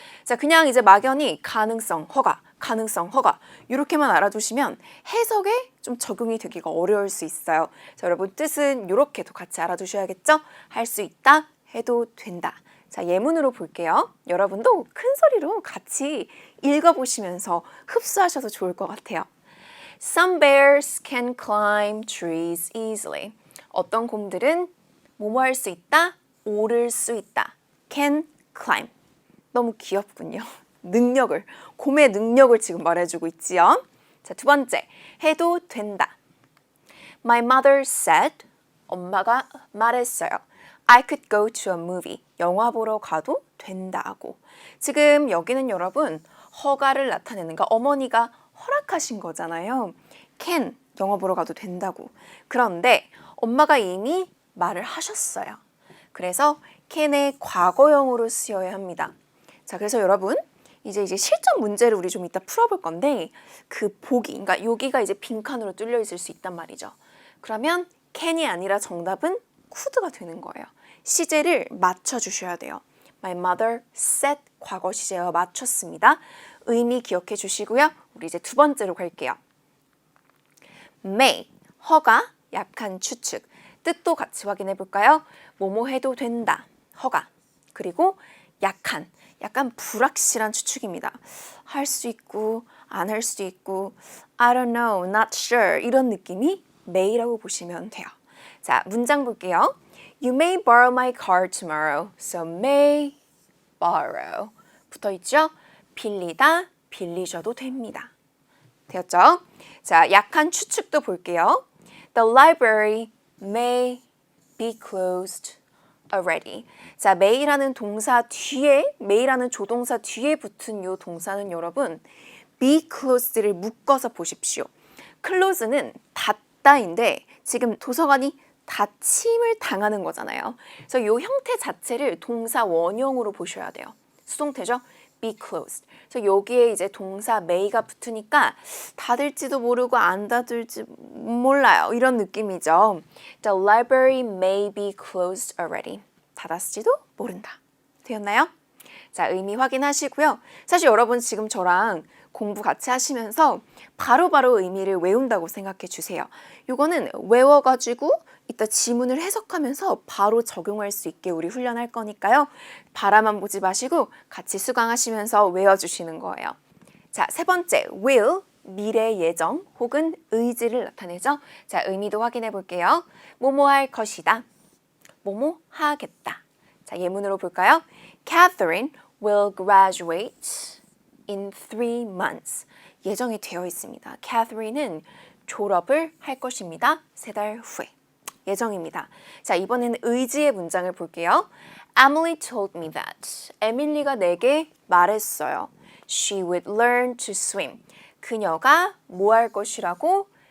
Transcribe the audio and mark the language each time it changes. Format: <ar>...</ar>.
<ko>자, 그냥 이제 막연히 가능성, 허가, 가능성, 허가 이렇게만 알아두시면 해석에 좀 적용이 되기가 어려울 수 있어요. 자, 여러분 뜻은 이렇게도 같이 알아두셔야겠죠? 할 수 있다, 해도 된다. 자, 예문으로 볼게요. 여러분도 큰 소리로 같이 읽어보시면서 흡수하셔도 좋을 것 같아요.</ko> <en>Some bears can climb trees easily.</en> <ko>어떤 곰들은 뭐뭐 할 수 있다, 오를 수 있다. can climb. 너무 귀엽군요. 능력을, 곰의 능력을 지금 말해주고 있지요. 자, 두 번째, 해도 된다.</ko> <en>My mother said,</en> <ko>엄마가 말했어요.</ko> <en>I could go to a movie.</en> <ko>영화 보러 가도 된다고. 지금 여기는 여러분 허가를 나타내는 거, 어머니가 허락하신 거잖아요. can, 영화 보러 가도 된다고. 그런데 엄마가 이미 말을 하셨어요. 그래서 can의 과거형으로 쓰여야 합니다. 자, 그래서 여러분 이제 실전 문제를 우리 좀 이따 풀어볼 건데 그 보기, 그러니까 여기가 이제 빈칸으로 뚫려 있을 수 있단 말이죠. 그러면 can이 아니라 정답은 could가 되는 거예요. 시제를 맞춰주셔야 돼요.</ko> <en>My mother said</en> <ko>과거 시제와 맞췄습니다. 의미 기억해 주시고요. 우리 이제 두 번째로 갈게요. may, 허가, 약한 추측. 뜻도 같이 확인해 볼까요? 뭐뭐 해도 된다, 허가. 그리고 약한, 약간 불확실한 추측입니다. 할 수 있고 안 할 수 있고</ko> <en>I don't know, not sure</en> <ko>이런 느낌이 may라고 보시면 돼요. 자, 문장 볼게요.</ko> <en>You may borrow my car tomorrow. So may borrow</en> <ko>붙어있죠? 빌리다, 빌리셔도 됩니다. 되었죠? 자, 약한 추측도 볼게요.</ko> <en>The library may be closed already.</en> <ko>자, may라는 동사 뒤에, may라는 조동사 뒤에 붙은 이 동사는 여러분 be closed를 묶어서 보십시오. close는 닫다인데 지금 도서관이 닫힘을 당하는 거잖아요. 그래서 이 형태 자체를 동사 원형으로 보셔야 돼요. 수동태죠? be closed. 그래서 여기에 이제 동사 may가 붙으니까 닫을지도 모르고 안 닫을지 몰라요. 이런 느낌이죠.</ko> <en>The library may be closed already.</en> <ko>닫았을지도 모른다. 되었나요? 자, 의미 확인하시고요. 사실 여러분 지금 저랑 공부 같이 하시면서 바로바로 의미를 외운다고 생각해 주세요. 이거는 외워가지고 이따 지문을 해석하면서 바로 적용할 수 있게 우리 훈련할 거니까요. 바라만 보지 마시고 같이 수강하시면서 외워주시는 거예요. 자, 세 번째, will, 미래 예정 혹은 의지를 나타내죠. 자, 의미도 확인해 볼게요. 뭐뭐 할 것이다. 뭐뭐 하겠다. 자, 예문으로 볼까요?</ko> <en>Catherine will graduate in 3 months.</en> <ko>예정이 되어 있습니다. Catherine은 졸업을 할 것입니다. 3달 후에. 예정입니다. 자, 이번에는 의지의 문장을 볼게요.</ko> <en>Emily told me that.</en> <ko>에밀리가 내게 말했어요.</ko> <en>She would learn to swim.</en> <ko>그녀가 뭐 할 것이라고?</ko>